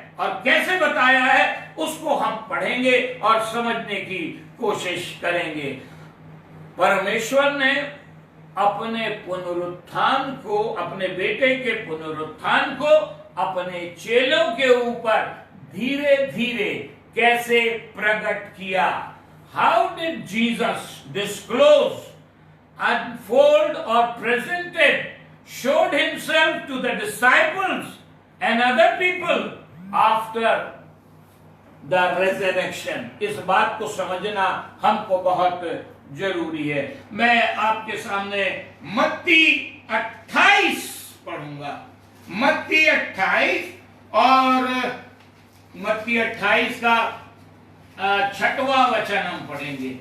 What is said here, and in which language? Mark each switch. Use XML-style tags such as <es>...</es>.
<hi>और कैसे बताया है उसको हम पढ़ेंगे और समझने की कोशिश करेंगे। परमेश्वर ने अपने पुनरुत्थान को, अपने बेटे के पुनरुत्थान को अपने चेलों के ऊपर धीरे धीरे कैसे प्रकट किया।</hi> <en>How did Jesus disclose, unfold और presented, showed himself to the disciples and other people after the resurrection।</en> <hi>इस बात को समझना हमको बहुत जरूरी है। मैं आपके सामने मत्ती 28 पढ़ूंगा, मत्ती 28 और मत्ती 28 का 6वां वचन हम पढ़ेंगे।</hi>